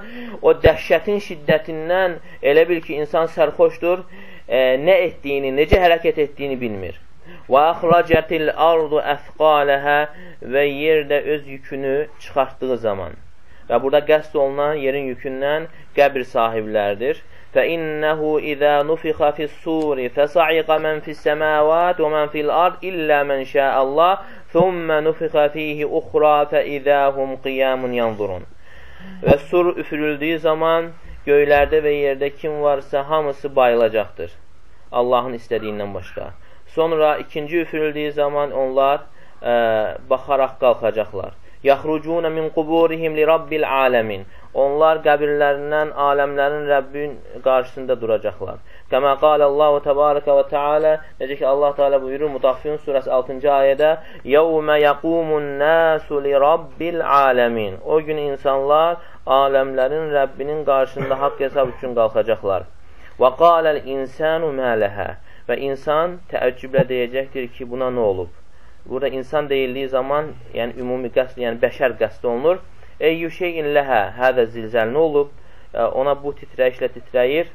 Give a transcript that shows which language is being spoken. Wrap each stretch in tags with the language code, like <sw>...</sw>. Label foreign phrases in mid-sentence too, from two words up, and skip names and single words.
<az>O dəhşətin şiddətindən elə bil ki, insan sərxoşdur, nə etdiyini, necə hərəkət etdiyini bilmir.</az> <ar>وأخرجت الأرض أثقالها,</ar> <az>və yer də öz yükünü çıxartdığı zaman. Və burada qəsd olunan yerin yükündən qəbir sahiblərdir.</az> <ar>فَإِنَّهُ إِذَا نُفِخَ فِي الصُّورِ فَصَعِقَ مَنْ فِي السَّمَاوَاتِ وَمَنْ فِي الْأَرْضِ إِلَّا مَنْ شَاءَ اللَّهُ ثُمَّ نُفِخَ فِيهِ أُخْرَى فَإِذَا هُمْ قِيَامٌ يَنْظُرُونَ.</ar> <az>Və sur üfürüldüyü zaman göylərdə və yerdə kim varsa hamısı bayılacaqdır, Allahın istədiyindən başqa. Sonra ikinci üfürüldüyü zaman onlar baxaraq qalxacaqlar.</az> <ar>يَخْرُجُونَ مِنْ قُبُورِهِمْ لِرَبِّ الْعَالَمِينَ.</ar> <az>Onlar qəbirlərindən aləmlərin Rəbbin qarşısında duracaqlar.</az> <ar>كما قال الله تبارك وتعالى,</ar> <az>necə ki Allah Teala buyurur Müdaffin surəsi 6-cı ayədə,</az> <ar>يَوْمَ يَقُومُ النَّاسُ لِرَبِّ الْعَالَمِينَ.</ar> <az>O gün insanlar aləmlərin Rəbbinin qarşısında haqq hesab üçün qalxacaqlar.</az> <ar>وقال الإنسان ما لها.</ar> <az>Və insan təəccüblə deyəcəkdir ki, buna nə olub? Burada insan deyildiyi zaman, yəni ümumi qəsd, yəni bəşər qəsd olunur.</az> <ar>أي شيء لها هذا الزلزال</ar> <az>nə olub? Ona bu titrəyişlə titrəyir.</az>